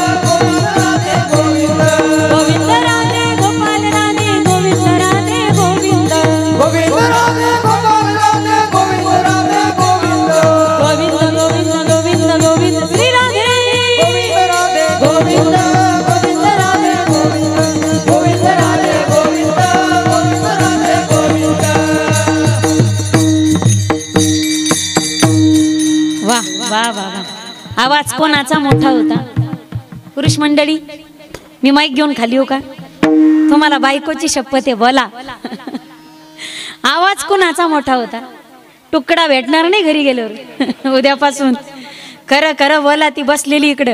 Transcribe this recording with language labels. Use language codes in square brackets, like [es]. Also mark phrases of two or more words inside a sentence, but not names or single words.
[hi] गोविंद राधे गोपाल राधे गोविंद राधे गोविंद गोविंद राधे गोपाल राधे गोविंद राधे गोविंद गोविंद गोविंद गोविंद गोविंद श्री राधे गोविंद राधे गोविंद गोविंद राधे गोविंद गोविंद राधे गोविंद गोविंद राधे गोविंद. वाह वाह वाह. [mr] आवाज कोणाचा मोठा होता? पुरुष मंडळी मी माईक घेऊन खाली हो का? तुम्हाला बायकोची शपथ आहे बोला. आवाज कोणाचा मोठा होता? तुकडा भेटणार नाही घरी गेल्यावर उद्यापासून. खरं खरं बोला ती बसलेली इकडं.